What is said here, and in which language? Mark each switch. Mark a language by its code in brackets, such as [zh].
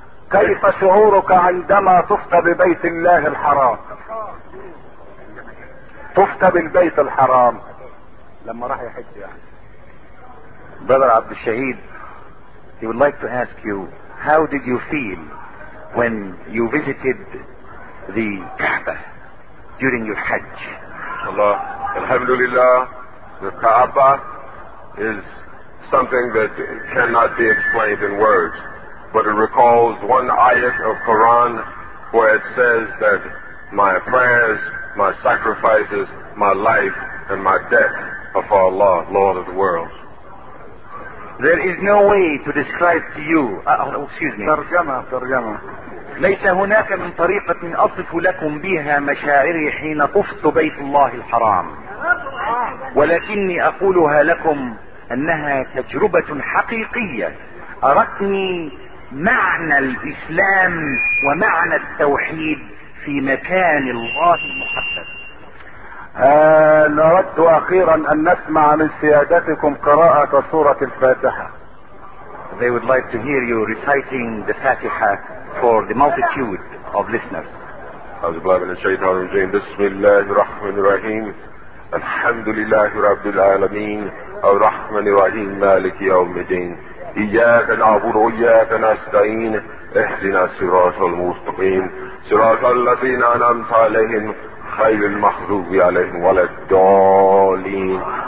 [ar] كيف شعورك عندما طفت ببيت الله الحرام؟ طفت بالبيت الحرام لما راح يحج يعني. [en] Brother عبد الشهيد, he would like to ask you, how did you feel when you visited the Kaaba during your Hajj? Allah, alhamdulillah, the Kaaba is something that cannot be explained in words, but it recalls one ayat of Quran where it says that my prayers, my sacrifices, my life, and my death are for Allah, Lord of the worlds. There is no way to describe to you. Excuse me. [ar] ترجمه ترجمه. ليس هناك من طريقة أصف لكم بها مشاعري حين طفت بيت الله الحرام. ولكني أقولها لكم أنها تجربة حقيقية أرتني معنى الإسلام ومعنى التوحيد في مكان الله المحدد. نود أخيرا أن نسمع من سيادتكم قراءة سورة الفاتحة. [en] They would like to hear you reciting the Fatiha for the multitude of listeners. [ar] أعوذ بالله من الشيطان الرجيم. بسم الله الرحمن الرحيم. الحمد لله رب العالمين. الرحمن الرحيم مالك يوم الدين. إياك نعبد وإياك نستعين. اهدنا الصراط المستقيم. صراط الذين أنعمت عليهم خير المخلوق عليهم ولا الضالين.